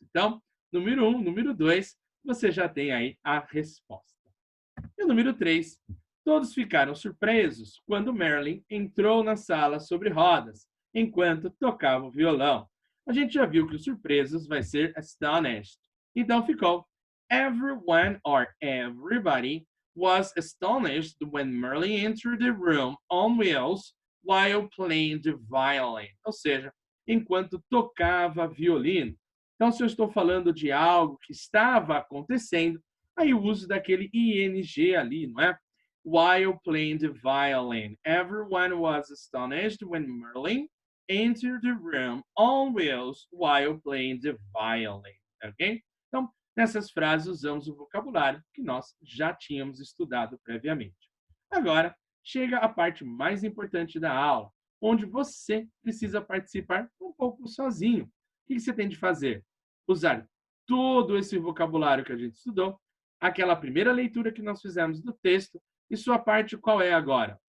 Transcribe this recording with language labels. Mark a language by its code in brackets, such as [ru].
[pt] Então, número 1, número 2, você já tem aí a resposta. E o número 3, todos ficaram surpresos quando Marilyn entrou na sala sobre rodas, enquanto tocava o violão. A gente já viu que os surpresos vai ser astonished. Então ficou [en] everyone or everybody was astonished when Marilyn entered the room on wheels while playing the violin. [pt] Ou seja, enquanto tocava violino. Então, se eu estou falando de algo que estava acontecendo, aí o uso daquele ing ali, não é? [en] While playing the violin. Everyone was astonished when Merlin entered the room on wheels while playing the violin. [pt] Ok? Então, nessas frases usamos o vocabulário que nós já tínhamos estudado previamente. Agora, chega a parte mais importante da aula, onde você precisa participar um pouco sozinho. O que você tem de fazer? Usar todo esse vocabulário que a gente estudou, aquela primeira leitura que nós fizemos do texto, e sua parte qual é agora?